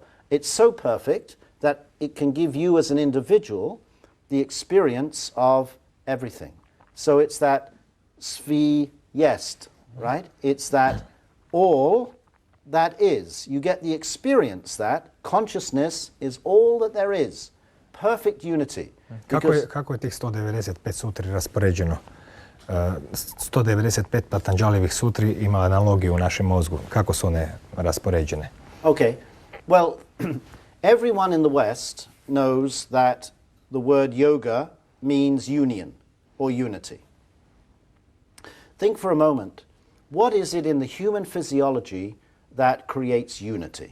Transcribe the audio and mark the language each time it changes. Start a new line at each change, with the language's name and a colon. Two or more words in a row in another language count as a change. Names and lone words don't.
English: It's so perfect that it can give you as an individual the experience of everything. So it's that SVIJEST, right? It's that all that is. You get the experience that consciousness is all that there is. Perfect unity.
Croatian: Kako je tih 195 sutri raspoređeno? 195 Patanjalijevih sutri ima analogiju u našem mozgu. Kako su one raspoređene?
English: Okay. Well, everyone in the West knows that the word yoga means union or unity. Think for a moment, what is it in the human physiology that creates unity?